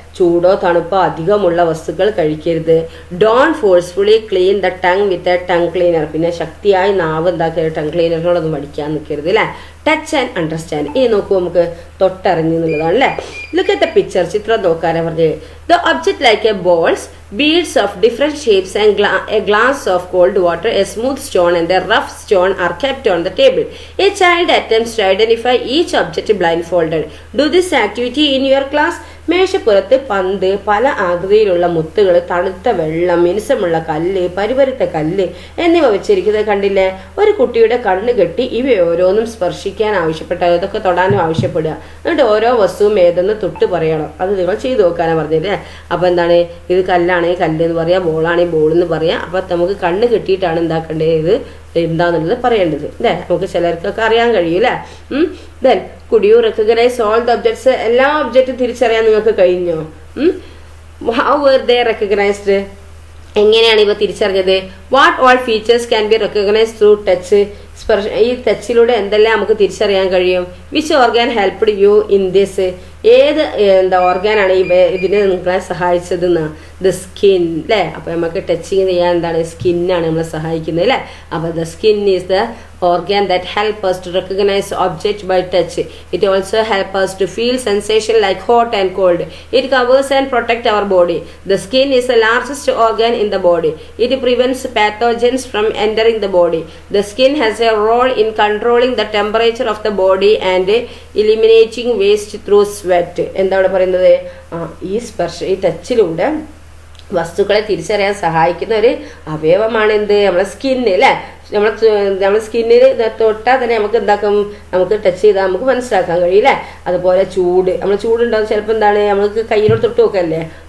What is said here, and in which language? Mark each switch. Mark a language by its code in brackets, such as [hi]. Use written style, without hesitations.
[ml] ചൂടോ തണുപ്പോ അധികമുള്ള വസ്തുക്കൾ കഴിക്കരുത്. [en] Don't forcefully clean the tongue with a tongue cleaner. [ml] പിന്നെ ശക്തിയായി നാവ് എന്താക്കരുത്, ടങ് ക്ലീനറിനോടൊന്നും പഠിക്കാൻ നിൽക്കരുത് അല്ലേ. [en] Touch and understand. [ml] ഇനി നോക്കൂ, നമുക്ക് തൊട്ടറിഞ്ഞു എന്നുള്ളതാണ് അല്ലേ. [en] look at the picture, [ml] ചിത്രം നോക്കാനാണ് പറഞ്ഞത്. [en] The object like a balls, beads of different shapes and a glass of cold water, a smooth stone and a rough stone are kept on the table. A child attempts to identify each object blindfolded. Do this activity in your class. [ml] മേശപ്പുറത്ത് പന്ത്, പല ആകൃതിയിലുള്ള മുത്തുകൾ, തണുത്ത വെള്ളം, മിനുസമുള്ള കല്ല്, പരിപരുത്ത കല്ല് എന്നിവ വെച്ചിരിക്കുന്നത് കണ്ടില്ലേ. ഒരു കുട്ടിയുടെ കണ്ണ് കെട്ടി ഇവ ഓരോന്നും സ്പർശിക്കാൻ ആവശ്യപ്പെട്ട, ഇതൊക്കെ തൊടാനും ആവശ്യപ്പെടുക. എന്നിട്ട് ഓരോ വസ്തുവും ഏതെന്ന് തൊട്ട് പറയണം. അത് നിങ്ങൾ ചെയ്തു നോക്കാനാണ് പറഞ്ഞില്ലേ. അപ്പോൾ എന്താണ്, ഇത് കല്ലാണെങ്കിൽ കല്ല് എന്ന് പറയാം, ബോളാണെങ്കിൽ ബോൾ എന്ന് പറയാം. അപ്പം നമുക്ക് കണ്ണ് കെട്ടിയിട്ടാണ് എന്താക്കേണ്ടത്, ഇത് എന്താന്നുള്ളത് പറയേണ്ടത് അല്ലേ. നമുക്ക് ചിലർക്കൊക്കെ അറിയാൻ കഴിയൂല്ലേ. [en] then could you recognize all the objects, [ml] എല്ലാ ഒബ്ജക്റ്റും തിരിച്ചറിയാൻ നിങ്ങൾക്ക് കഴിഞ്ഞോ? [en] how were they recognized, [ml] എങ്ങനെയാണ് ഇവ തിരിച്ചറിഞ്ഞത്? [en] what all features can be recognize through touch, [ml] ഈ ടച്ചിലൂടെ എന്തെല്ലാം നമുക്ക് തിരിച്ചറിയാൻ കഴിയും? [en] which organ helped you in this, [ml] ഏത് ഓർഗാനാണ് ഇതിനെ നിങ്ങളെ സഹായിച്ചതെന്ന്? [en] The skin അല്ലേ. [ml] അപ്പോൾ നമുക്ക് ടച്ചിങ് ചെയ്യാൻ എന്താണ്, സ്കിന്നാണ് നമ്മളെ സഹായിക്കുന്നത് അല്ലേ. [en] അപ്പോൾ the skin is the organ that help us to recognize object by touch. It also help us to feel sensation like hot and cold. It covers and protect our body. The skin is the largest organ in the body. It prevents pathogens from entering the body. The skin has a role in controlling the temperature of the body and eliminating waste through sweat. [ml] എന്താണ് പറയുന്നത്? ഈ ടച്ചിലൂടെ വസ്തുക്കളെ തിരിച്ചറിയാൻ സഹായിക്കുന്ന ഒരു അവയവമാണ് എന്ത്, നമ്മളെ skin അല്ലേ. നമ്മളെ സ്കിന്നിൽ തൊട്ടാൽ തന്നെ നമുക്ക് എന്താക്കും, നമുക്ക് ടച്ച് ചെയ്താൽ നമുക്ക് മനസ്സിലാക്കാൻ കഴിയില്ലേ. അതുപോലെ ചൂട്, നമ്മൾ ചൂടുണ്ടാവും ചിലപ്പോൾ എന്താണ്, നമുക്ക് കയ്യിലോട് തൊട്ട് നോക്കല്ലേ.